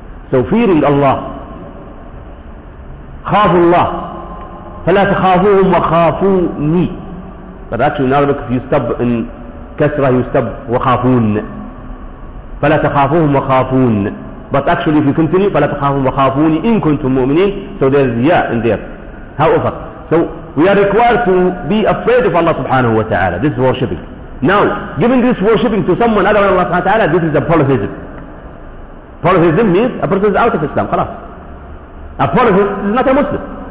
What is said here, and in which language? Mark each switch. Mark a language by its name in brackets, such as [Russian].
[English] So fearing Allah. [Arabic] خافوا الله فلا تخافوهم وخافوني. [English] But actually in Arabic if you stub in Kasra you stub [Arabic] وخافون فلا تخافوهم وخافون. [English] But actually if you continue [Arabic] فلا تخافوهم وخافون إن كنتم مؤمنين. [English] So there's ya in there. However, so we are required to be afraid of Allah subhanahu wa ta'ala. This is worshipping. Now giving this worshipping to someone other than Allah subhanahu wa ta'ala, this is a polytheism. Polytheism means a person is out of Islam. [Arabic] خلاص. [English] A polytheist is not a Muslim.